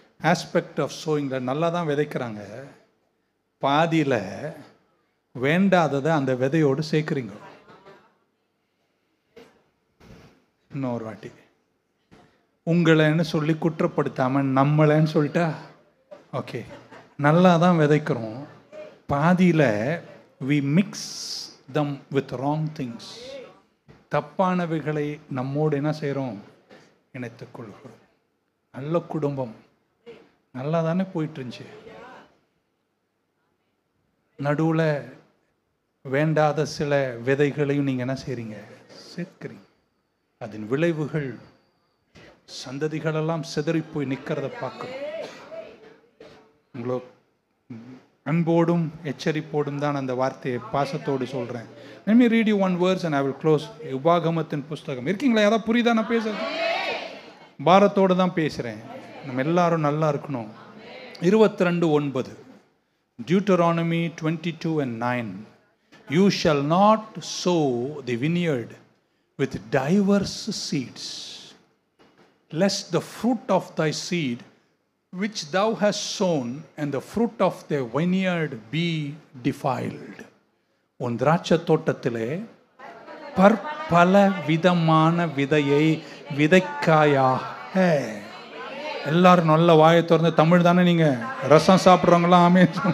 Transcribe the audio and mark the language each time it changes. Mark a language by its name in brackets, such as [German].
[English] aspect of சோயிங்ல [Tamil] நல்லா தான் விதைக்கிறாங்க. பாதியில் வேண்டாததை அந்த விதையோடு சேர்க்குறீங்க. இன்னொரு வாட்டி, உங்களைன்னு சொல்லி குற்றப்படுத்தாமல் நம்மளைன்னு சொல்லிட்டா ஓகே, நல்லா தான் விதைக்கிறோம். பாதியில் [English] we mix them with wrong things. [Tamil] தப்பானவைகளை நம்மோடு என்ன செய்கிறோம்? இணைத்துக் கொள்கிறோம். நல்ல குடும்பம் நல்லா தானே போயிட்டு இருந்துச்சு, நடுவில் வேண்டாத சில விதைகளையும் நீங்கள் என்ன செய்கிறீங்க? சேர்க்கிறீங்க. அதன் விளைவுகள் சந்ததிகளெல்லாம் சிதறி போய் நிற்கிறத பார்க்குறோம். உங்களோ அன்போடும் எச்சரிப்போடும் தான் அந்த வார்த்தையை பாசத்தோடு சொல்கிறேன். [English] Let me read you one verse and I will close. [Tamil] உபாகமத்தின் புஸ்தகம் இருக்கீங்களா? யாராவது புரியுதா நான் பேசுறது? பாரத்தோடு தான் பேசுகிறேன். நம்ம எல்லாரும் நல்லா இருக்கணும். 22:9 Deuteronomy 22:9. [English] You shall not sow the vineyard with diverse seeds, lest the fruit of thy seed which thou hast sown and the fruit of the vineyard be defiled. [Tamil] உன் திராட்சை தோட்டத்திலே பற்பல விதமான விதையை விதைக்காயாக. எல்லாரும் நல்ல வாயை திறந்து, தமிழ் தானே நீங்க, ரசம் சாப்பிட்றவங்களா? ஆமே.